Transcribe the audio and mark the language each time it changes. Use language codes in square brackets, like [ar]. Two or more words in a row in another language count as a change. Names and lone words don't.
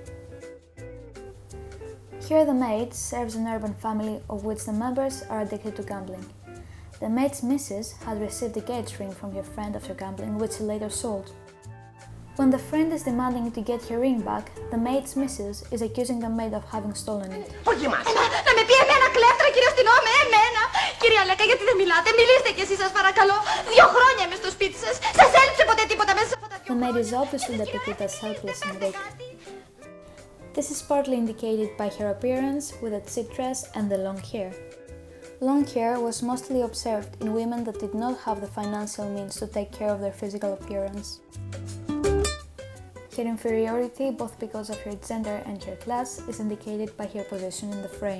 [en] Here the maid serves an urban family of which the members are addicted to gambling. The maid's missus had received a gauge ring from her friend after gambling, which she later sold. When the friend is demanding to get her ring back, the maid's missus is accusing the maid of having stolen it. [el] Να με πει εμένα κλέφτρα, κύριε αστυνόμε, εμένα! Κύριε Αλέκα, γιατί δεν μιλάτε, μιλήστε κι εσείς σας παρακαλώ. 2 χρόνια είμαι στο σπίτι σας. Σας έλειψε ποτέ τίποτα μέσα από τα 2 χρόνια? [en] The maid is obviously depicted as helpless and weak. This is partly indicated by her appearance with a cheap dress and the long hair. Long hair was mostly observed in women that did not have the financial means to take care of their physical appearance. Her inferiority, both because of her gender and her class, is indicated by her position in the frame.